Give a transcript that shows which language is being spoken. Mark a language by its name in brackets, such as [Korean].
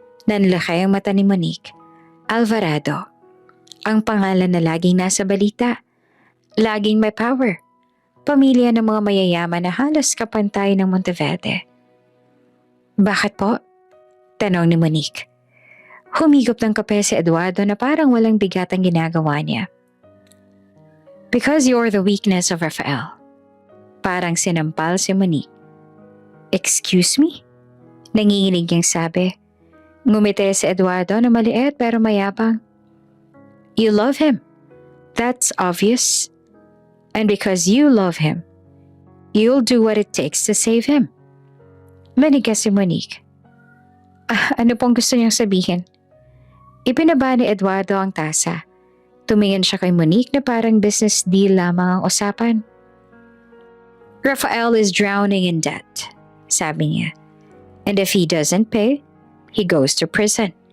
[Filipino] Nanlaki ang mata ni Monique. Alvarado. Ang pangalan na laging nasa balita. Laging may power. Pamilya ng mga mayayaman na halos kapantay ng Monteverde. Bakit po? Tanong ni Monique. Humigop ng kape si Eduardo na parang walang bigat ang ginagawa niya. [English] Because you're the weakness of Rafael. [Filipino] Parang sinampal si Monique. [English] Excuse me? [Filipino] Nanginginig niyang sabi. Ngumiti si Eduardo na maliit pero mayabang. [English] You love him. That's obvious. And because you love him, you'll do what it takes to save him. [Filipino] Manigas si Monique. Ano pong gusto niyang sabihin? Ipinaba ni Eduardo ang tasa. Tumingin siya kay Monique na parang business deal lamang ang usapan. [English] Rafael is drowning in debt, [Filipino] sabi niya. [English] And if he doesn't pay, he goes to prison.